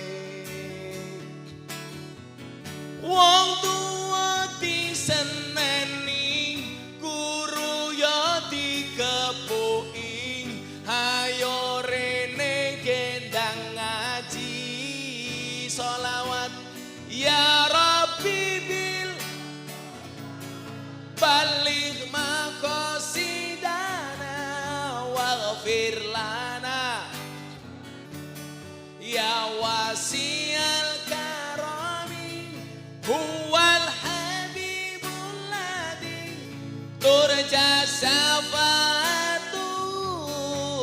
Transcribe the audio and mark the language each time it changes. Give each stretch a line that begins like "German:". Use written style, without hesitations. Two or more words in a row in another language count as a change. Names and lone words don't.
Javanese: Wong tua diseneni, guru ya dikepuki, hayo rene gendang ngaji sholawat
Arabic: يا رب بال بلغ مقاصدنا واغفر لنا يا واسع الكرم هو الحبيب الذي ترجى شفاعته